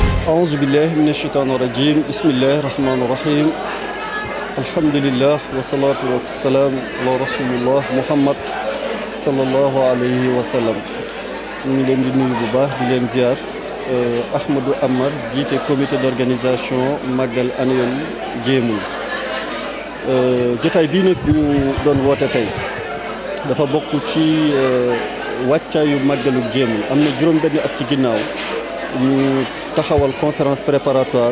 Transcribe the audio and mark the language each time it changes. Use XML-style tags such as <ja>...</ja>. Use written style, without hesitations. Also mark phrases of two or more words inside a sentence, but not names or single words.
<ar>أعوذ بالله من الشيطان الرجيم بسم الله الرحمن الرحيم الحمد لله والصلاة والسلام على رسول الله محمد صلى الله عليه وسلم</ar> <wo>ñu ngi leen di nuyu bu baax di leen ziar Ahmadou Amar jiite</wo> <fr>comité d'organisation</fr> <wo>màggal annuel Jéemul jotaay bii nag ñu doon woote tey dafa bokk ci wàccaayu màggalu Jéemul am na juróom-benn at ci ginnaaw ñu taxawal</wo> <fr>conférence préparatoire</fr>